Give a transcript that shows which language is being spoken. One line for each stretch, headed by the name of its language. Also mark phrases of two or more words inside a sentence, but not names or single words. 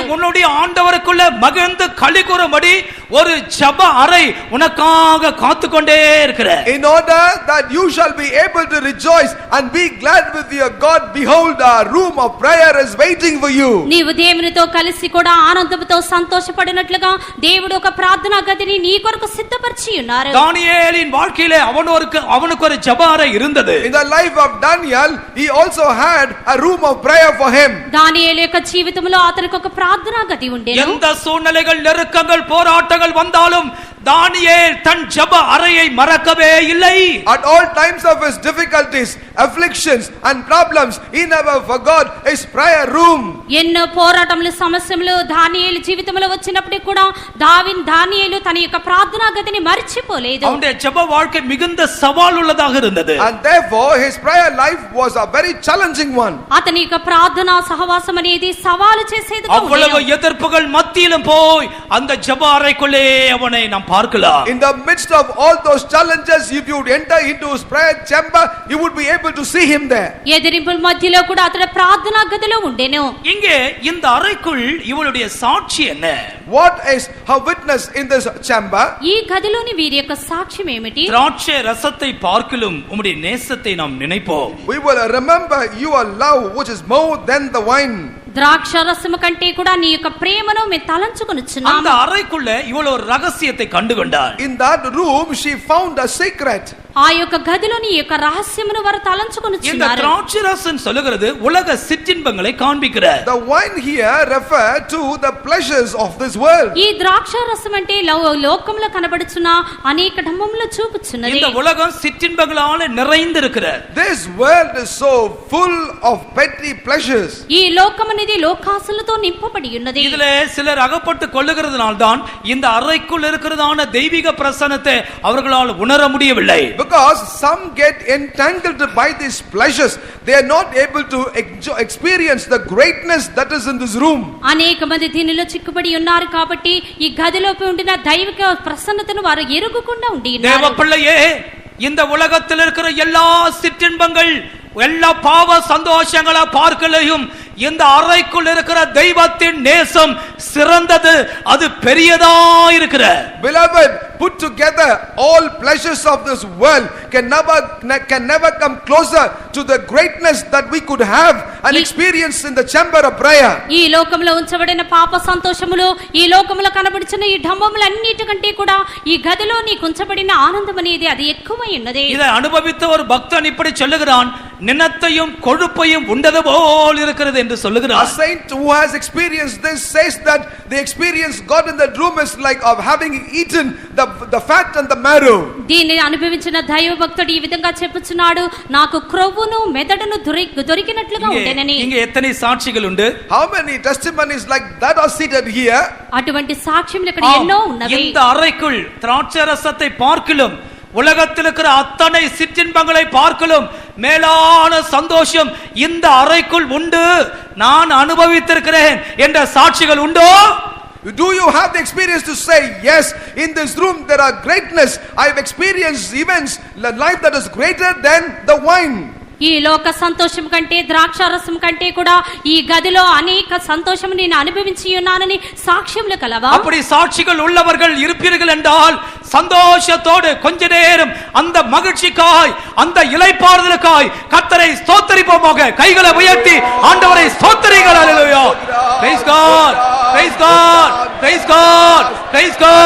Tamil: உன்னுடைய ஆண்டவருக்குள்ள மகிழ்ந்து களிகூரும்படி ஒரு ஜெப அறை உனக்காக காத்துக்கொண்டே இருக்கிற.
English: In order that you shall be able to rejoice and be glad with your God, behold, a room of prayer is waiting for you.
Telugu: నీవు దేవునితో కలిసి కూడా ఆనందంతో సంతోషపడినట్లుగా దేవుడు ఒక ప్రార్థనా గదిని నీ కొరకు సిద్ధపరిచి ఉన్నారు.
Tamil: தானியேலின் வாழ்க்கையிலே அவனுக்கு ஒரு ஜெப அறை இருந்தது.
English: In the life of Daniel, he also had a room of prayer for him.
Telugu: దానియేలు యొక్క జీవితంలో అతనికి ఒక ప్రార్థనా గది ఉండేను.
Tamil: எந்த சூழ்நிலைகள், நெருக்கங்கள், போராட்டங்கள் வந்தாலும் தானியேல் தன் ஜெப அறையை மறக்கவே இல்லை.
English: At all times of his difficulties, afflictions and problems, he never forgot his prayer room.
Telugu: ఎన్నో పోరాటములు సమస్యలు దానియేలు జీవితంలో వచ్చినప్పుడు కూడా దానియేలు తన యొక్క ప్రార్థనా గదిని మర్చిపోలేదు.
Tamil: அவனுடைய ஜெப வாழ்க்கை மிகுந்த சவால் உள்ளதாக இருந்தது.
English: And therefore his prayer life was a very challenging one.
Telugu: అతని యొక్క ప్రార్థనా సహవాసం అనేది సవాలు చేసేదిగా அவ்வளவு ఉండేను.
Tamil: எதிர்ப்புகள் மத்தியிலும் போய் அந்த ஜெப அறைக்குள்ளே அவனை நாம் பார்க்கலாம்.
English: In the midst of all those challenges, if you would enter into his prayer chamber, you would be able to see him there.
Telugu: ఎదిరింపుల మధ్యలో కూడా అతడు ప్రార్థనా గదిలో ఉండేను.
Tamil: இங்கே இந்த அறைக்குள் இவளுடைய சாட்சி என்ன?
English: What is her witness in this chamber?
Telugu: ఈ గదిలోని వీరి యొక్క సాక్ష్యం ఏమిటి?
Tamil: திராட்சை ரசத்தை பார்க்கிலும் உம்முடைய நேசத்தை நாம் நினைப்போம்.
English: We will remember your love, which is more than the wine.
Telugu: ద్రాక్ష రసము కంటే కూడా నీ యొక్క ప్రేమను మేము அந்த తలంచుకొనుచున్నాము.
Tamil: அறைக்குள்ள இவள் ஒரு ரகசியத்தை கண்டுகொண்டாள்.
English: In that room, she found a secret.
Telugu: ఆ యొక్క గదిలోని యొక్క రహస్యమును వారు இந்த తలంచుకొనుచున్నారు.
Tamil: திராட்சை ரசம் சொல்லுகிறது உலக சிற்றின்பங்களை காண்பிக்கிறார்.
English: The wine here refer to the pleasures of this world.
Telugu: ఈ ద్రాక్ష రసం అంటే లోకంలో కనబడుచున్న అనేక డంబములు చూపుచున్నది.
Tamil: இந்த உலகம் சிற்றின்பங்களால நிறைந்திருக்கிறது.
English: This world is so full of petty pleasures.
Telugu: ఈ లోకం అనేది లోకాసులతో నింపబడి ఉన్నది.
Tamil: இதுல சிலர் அகப்பட்டு கொள்ளுகிறதுனால்தான் இந்த அறைக்குள் இருக்கிறதான தெய்வீக பிரசன்னத்தை அவர்களால் உணர முடியவில்லை.
English: Because some get entangled by these pleasures, they are not able to experience the greatness that is in this room.
Telugu: అనేక మంది దీనిలో చిక్కుబడి ఉన్నారు కాబట్టి ఈ గదిలోకి ఉండిన దైవిక ప్రసన్నతను వారు ఎరుగుకుండా ఉండి தேவ ఉన్నారు.
Tamil: பிள்ளையே, இந்த உலகத்தில் இருக்கிற எல்லா சிற்றின்பங்கள், எல்லா பாவ சந்தோஷங்களை பார்க்கலையும் இந்த அறைக்குள் இருக்கிற தெய்வத்தின் நேசம் சிறந்தது, அது பெரியதா இருக்கிற.
English: Beloved, put together all pleasures of this world can never come closer to the greatness that we could have and experience in the chamber of prayer.
Telugu: ఈ లోకంలో ఉంచబడిన పాప సంతోషములు, ఈ లోకంలో కనబడుచున్న ఈ డంబములన్నిటికంటే కూడా ఈ గదిలో నీకు ఉంచబడిన ఆనందం అనేది అది ఎక్కువై ఉన్నది.
Tamil: இதை அனுபவித்த ஒரு பக்தன் இப்படி சொல்லுகிறான், நினத்தையும் கொழுப்பையும் உண்டது போல் இருக்கிறது என்று A சொல்லுகிறார்.
English: saint who has experienced this says that the experience God in that room is like of having eaten the fat and the marrow.
Telugu: దీనిని అనుభవించిన దైవ భక్తుడు ఈ విధంగా చెప్పుచున్నాడు, నాకు క్రొవ్వును మెదడును దొరికినట్లుగా ఉండేనని.
Tamil: இங்க எத்தனை சாட்சிகள் உண்டு?
English: How many testimonies like that are seated here?
Telugu: అటువంటి సాక్ష్యములు ఇక్కడ ఎన్నో ఉన్నవి.
Tamil: இந்த அறைக்குள் திராட்சை ரசத்தை பார்க்கிலும் உலகத்தில் இருக்கிற அத்தனை சிற்றின்பங்களை பார்க்கலும் மேலான சந்தோஷம் இந்த அறைக்குள் உண்டு, நான் அனுபவித்திருக்கிறேன் என்ற சாட்சிகள் உண்டோ?
English: Do you have the experience to say, yes, in this room there are greatness, I have experienced events, life that is greater than the wine.
Telugu: ఈ లోక సంతోషం కంటే ద్రాక్షారసం కంటే కూడా ఈ గదిలో అనేక సంతోషం నేను అనుభవించి ఉన్నానని సాక్ష్యములు కలవా?
Tamil: அப்படி சாட்சிகள் உள்ளவர்கள் இருப்பீர்கள் என்றால் சந்தோஷத்தோடு கொஞ்ச நேரம் அந்த மகிழ்ச்சிக்காய், அந்த இளைப்பாறுதலுக்காய் கர்த்தரை ஸ்தோத்திரிப்போமாக. கைகளை உயர்த்தி ஆண்டவரை ஸ்தோத்திரிங்கள். ஹல்லேலூயா.
English: Praise God. Praise God, praise God.